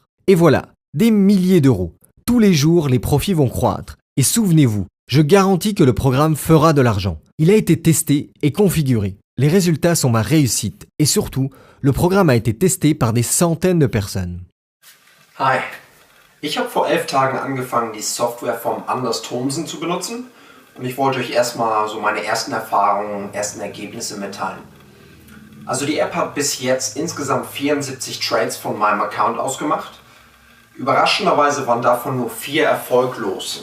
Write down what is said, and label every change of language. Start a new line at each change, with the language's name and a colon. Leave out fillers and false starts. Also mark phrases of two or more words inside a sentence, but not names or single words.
French: Et voilà, des milliers d'euros. Tous les jours, les profits vont croître. Et souvenez-vous, je garantis que le programme fera de l'argent. Il a été testé et configuré. Les résultats sont ma réussite. Et surtout, le programme a été testé par des centaines de personnes.
German: Hi, Ich habe vor 11 Tagen angefangen, die Software vom Anders Thomsen zu benutzen und ich wollte euch erstmal so meine ersten Erfahrungen, ersten Ergebnisse mitteilen. Also die App hat bis jetzt insgesamt 74 Trades von meinem Account ausgemacht. Überraschenderweise waren davon nur 4 erfolglos.